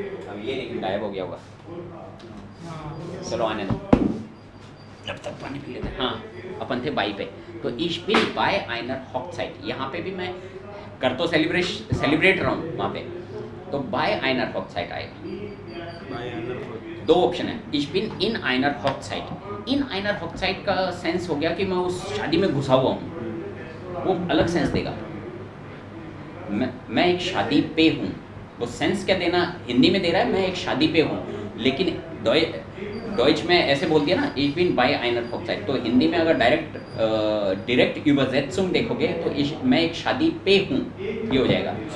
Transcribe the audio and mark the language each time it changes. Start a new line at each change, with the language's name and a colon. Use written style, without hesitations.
Hindi: अब ये लेकिन गायब हो गया होगा, चलो आने दो, जब तक पानी पी लेते हैं। हाँ, अपन थे बाई पे, तो
German: ich bin bei einer Hochzeit,
Hindi: यहाँ पे भी मैं कर तो सेलिब्रेट रहा हूँ वहाँ पे, तो
German: bei einer Hochzeit
Hindi: आएगा। दो ऑप्शन है,
German: ich bin in einer Hochzeit। in einer Hochzeit
Hindi: का सेंस हो गया कि मैं उस शादी में घुसा हुआ हूँ, वो अलग सेंस देगा। मैं एक शादी पे हूँ, वो सेंस क्या देना हिंदी में दे रहा है, मैं एक शादी पे हूँ, लेकिन डॉइच में ऐसे बोल दिया ना,
German: ich bin bei einer Hochzeit,
Hindi: तो हिंदी में अगर डायरेक्ट übersetzung देखोगे तो मैं एक शादी पे हूँ, ये हो जाएगा।